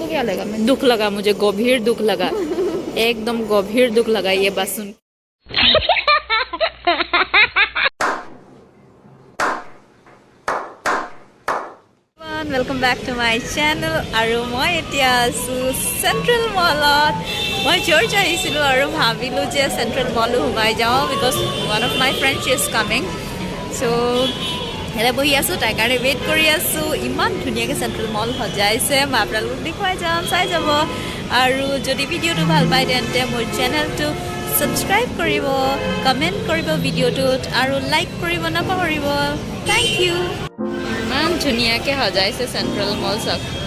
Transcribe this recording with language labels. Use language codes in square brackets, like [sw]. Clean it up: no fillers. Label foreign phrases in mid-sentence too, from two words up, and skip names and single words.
[hi] क्या लगा मैं दुख लगा मुझे गंभीर दुख लगा एकदम गंभीर दुख लगा ये बात सुन [en] welcome back to my channel [as] আৰু মই এতিয়া আছো সেন্ট্ৰেল মলত মই জৰ্জ আহিছিলো আৰু ভাবিলো যে সেন্ট্ৰেল মল সোমাই যাও [en] because one of my friends is coming [as] সো হেলে বহি আছো তাই কাৰণে ৱেইট কৰি আছো ইমান ধুনীয়াকৈ সেন্ট্ৰেল মল সজাইছে মই আপোনালোকক দেখুৱাই যাম চাই যাব আৰু যদি ভিডিঅ'টো ভাল পায় তেন্তে মোৰ চেনেলটো সাবস্ক্ৰাইব কৰিব কমেন্ট কৰিব ভিডিঅ'টোত আৰু লাইক কৰিব নাপাহৰিব [en] thank you [as] ইমান ধুনীয়াকৈ সজাইছে সেন্ট্ৰেল মল চাওক